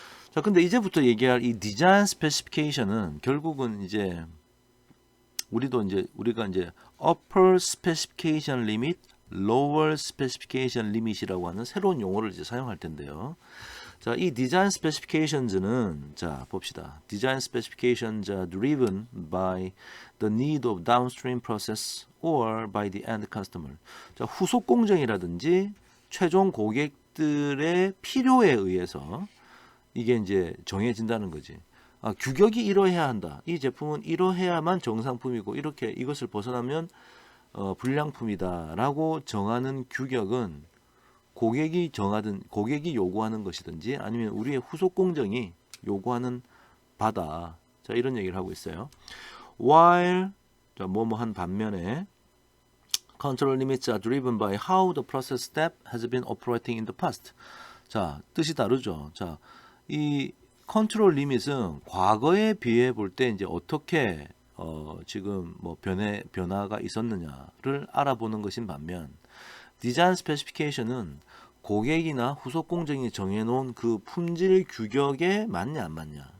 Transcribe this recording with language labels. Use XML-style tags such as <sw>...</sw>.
<ko>자, 근데 이제부터 얘기할 이 디자인 스페시피케이션은 결국은 이제 우리가 이제 upper specification limit, lower specification limit이라고 하는 새로운 용어를 이제 사용할 텐데요. 자, 이 디자인 스페시피케이션즈는 자, 봅시다.</ko> <en>디자인 스페시피케이션즈 are driven by the need of downstream process or by the end customer.</en> <ko>자, 후속 공정이라든지 최종 고객들의 필요에 의해서 이게 이제 정해진다는 거지. 규격이 이러해야 한다. 이 제품은 이러해야만 정상품이고 이렇게 이것을 벗어나면 불량품이다라고 정하는 규격은 고객이 요구하는 것이든지 아니면 우리의 후속 공정이 요구하는 바다. 자, 이런 얘기를 하고 있어요.</ko> <en>While</en> <ko>자, 뭐뭐한 반면에</ko> <en>control limits are driven by how the process step has been operating in the past.</en> <ko>자, 뜻이 다르죠. 자, 이 컨트롤 리밋은 과거에 비해 볼 때 이제 어떻게 지금 뭐 변화가 있었느냐를 알아보는 것인 반면 디자인 스페시피케이션은 고객이나 후속 공정이 정해놓은 그 품질 규격에 맞냐 안 맞냐.</ko>